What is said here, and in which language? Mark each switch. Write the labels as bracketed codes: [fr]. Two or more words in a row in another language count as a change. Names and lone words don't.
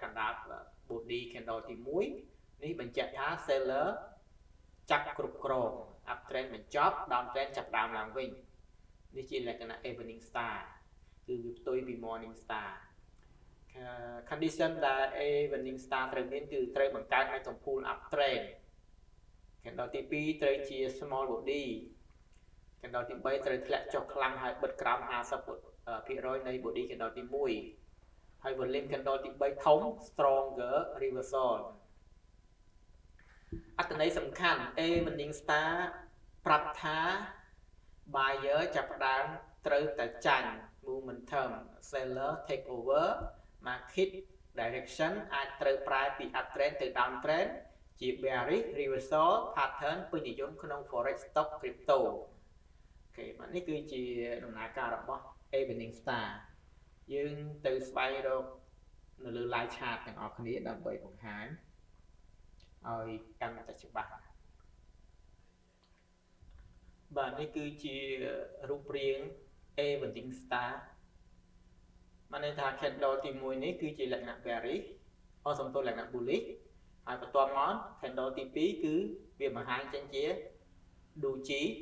[km] ណ្ដាល [en] body candle [km] ទី1នេះបញ្ជាក់ថា seller ចាប់គ្រប់គ្រង uptrend បញ្ចប់ downtrend ចាប់ដើម ឡើងវិញនេះជាលក្ខណៈ Evening Star គឺវាផ្ទុយពី Morning Star condition ដែល Evening Star ត្រូវមានគឺត្រូវបង្កើតឲ្យកំពូល [en] uptrend candle [km] ទី2ត្រូវជា [en] small body [km] candle ទី3ត្រូវធ្លាក់ចុះខ្លាំងហើយបិទក្រោម 50% នៃ [en] body candle [km] ទី1ហើយ [en] volume candle [km] ទី3ធំ [en] stronger reversal [km] អត្ថន័យសំខាន់ Evening Star ប្រាប់ថា buyer ចាប់ផ្ដើមត្រូវតែចាញ់ [en] momentum seller take over market direction [km] អាចត្រូវប្រែពី uptrend ទៅ downtrend ជា [en] bearish reversal pattern [km] ពេញនិយមក្នុង [en] forex stock crypto [km] អូខេបាទនេះគឺជាដំណើរការរបស់ Evening Star យើងទៅស្វែងរកនៅលើ [en] live chart [km] ទាំងអស់គ្នាដើម្បីបង្ហាញឲ្យកាន់តែច្បាស់ បាទនេះគឺជារូបរាង Evening Star បានន័យថា candle ទី1នេះគឺជាលក្ខណៈ bearish សំទោសលក្ខណៈ bullish ហើយបន្ទាប់មក candle ទី2គឺវាបង្ហាញចេញជា doji